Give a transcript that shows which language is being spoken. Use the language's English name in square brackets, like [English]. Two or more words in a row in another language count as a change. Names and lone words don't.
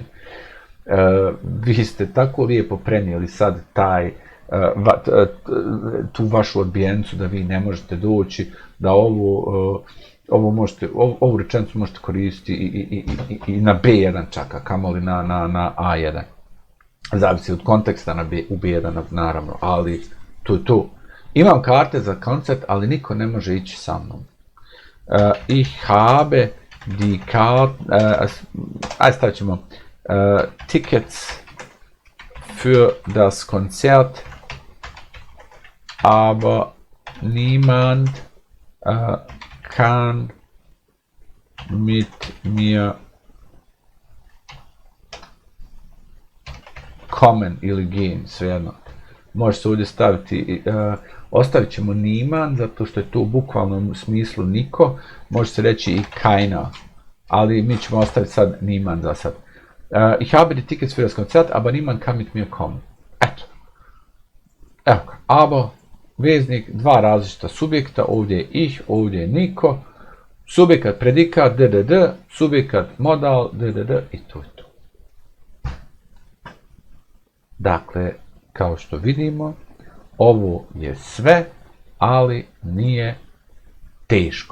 [Bosnian] Vi ste tako lijepo prenijeli sad tu vašu odbijencu da vi ne možete doći, da ovu rečenicu možete koristiti i na B1 čak, a kamoli na A1. Zavisi od konteksta u B1 naravno, ali to je to. Imam karte za koncert, ali niko ne može ići sa mnom. [German] Ich habe die [Bosnian] stavit ćemo [German] Tickets für das Konzert, aber niemand kann mit mir kommen ili gehen, [Bosnian] svejedno. Može se ovdje staviti, ostavit ćemo niemand, zato što je to u bukvalnom smislu niko, može se reći i keiner, ali mi ćemo ostaviti sad niemand za sad. [German] Ich habe die Tickets für das Konzert, aber niemand kann mit mir kommen. [Bosnian] Eto. Evo ga, aber, veznik, dva različita subjekta, ovdje je ich, ovdje je niko, subjekat, predikat, ddd, subjekat, modal, ddd i to je to. Dakle, kao što vidimo, ovo je sve, ali nije teško.